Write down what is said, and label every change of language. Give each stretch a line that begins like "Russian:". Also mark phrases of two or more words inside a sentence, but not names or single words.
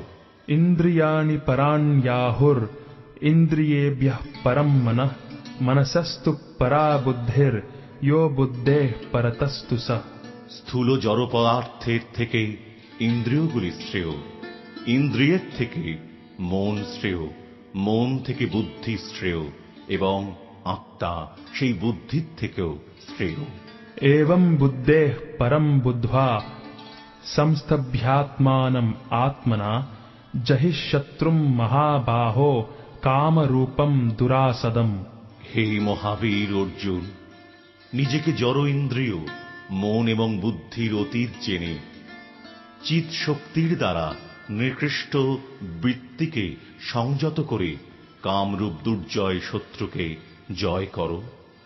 Sanskrit: ইন্দ্রিয়াণি পরাণ্যাহুর ইন্দ্রিয়েভ্যঃ পরম মনঃ মনসস্তু পরা বুদ্ধির ইয়ো বুদ্ধেঃ পরতস্তু সঃ।
Bangla: স্থূল জড় পদার্থের থেকে ইন্দ্রিয়গুলি শ্রেয়, ইন্দ্রিয়ের থেকে মন শ্রেয়, মন থেকে বুদ্ধি শ্রেয় এবং আত্মা সেই বুদ্ধির থেকেও শ্রেয়।
Sanskrit: एवं बुद्धेः परं बुद्ध्वा संस्तभ्यात्मानम् आत्मना जहि शत्रुं महाबाहो काम रूपम दुरासदम।
Bangla: হে মহাবীর অর্জুন, নিজেকে জড় ইন্দ্রিয়, মন এবং বুদ্ধির অতীত জেনে চিৎ শক্তির দ্বারা নিকৃষ্ট বৃত্তিকে সংযত করে কামরূপ দুর্জয় শত্রুকে জয় করো।